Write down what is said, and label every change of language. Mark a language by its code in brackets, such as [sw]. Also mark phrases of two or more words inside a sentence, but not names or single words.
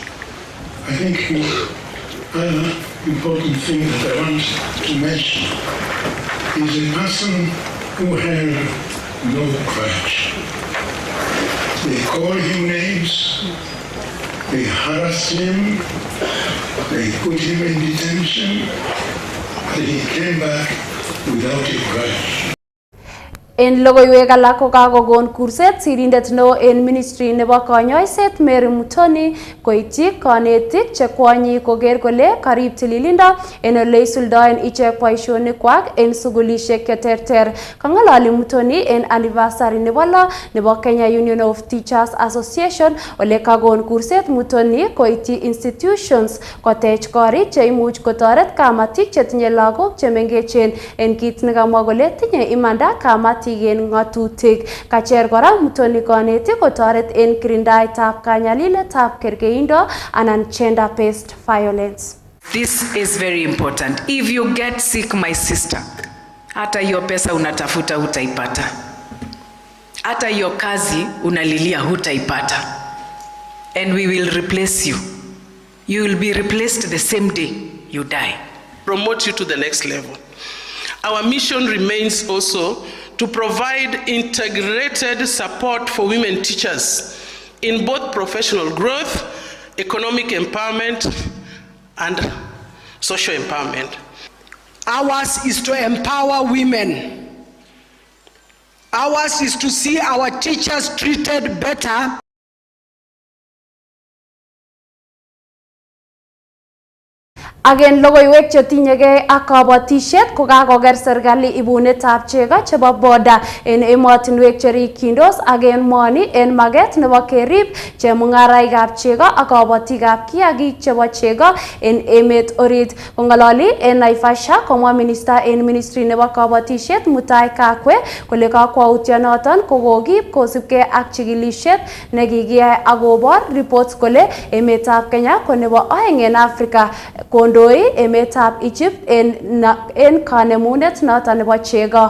[en] I think another important thing that I want to mention is a person who had no grudge. They called him names, they harassed him, they put him in detention, but he came back without a grudge. [kln] En logoiwek alak ko kakokon kurset sirindet neo en ministry nebo konyoiset Mary Mutoni koityi kanetik che kwonyi koker kole karib tililindo en ole isuldoen ichek boisionikwak en sugulishek cheterter. Kang'ololi Mutoni en anniversary nebo lo nebo Kenya Union of Teachers Association ole kakon kurset Mutoni koityi institutions kotech korik che imuch kotoret kamatik chetinye lagok chemengechen en kit nekamwa kole tinye imanda kamatik en ngatutik. Kacher kora Mutoni kanetik kotoret en kirindaetab kanyaliletab kerkeindo anan [en] gender based violence. This is very important. If you get sick, my sister, [sw] hata hiyo pesa unatafuta hutaipata. Hata hiyo kazi unalilia hutaipata. [en] And we will replace you. You will be replaced the same day you die. Promote you to the next level. Our mission remains also to provide integrated support for women teachers in both professional growth, economic empowerment, and social empowerment. Ours is to empower women. Ours is to see our teachers treated better. [kln] Agen logoiwek chetinyegei ak kabatishet ko kakoker serikali ibunetab chego chebo boda en emotinwek cherikyindos ak en moni en maget nebo kerib chemung'araikab chego ak kabatikab kiagik chebo chego en emet orit. Kong'ololi en Naivasha komwa minister en ministry nebo kabatishet Mutai Kagwe kole kakwautionoton kokokib kosibgei ak chikilishet nekikiyai akobor reports kole emetab Kenya ko nebo oeng en Africa kondoi emetab Egypt en kanemunet noton nebo chego.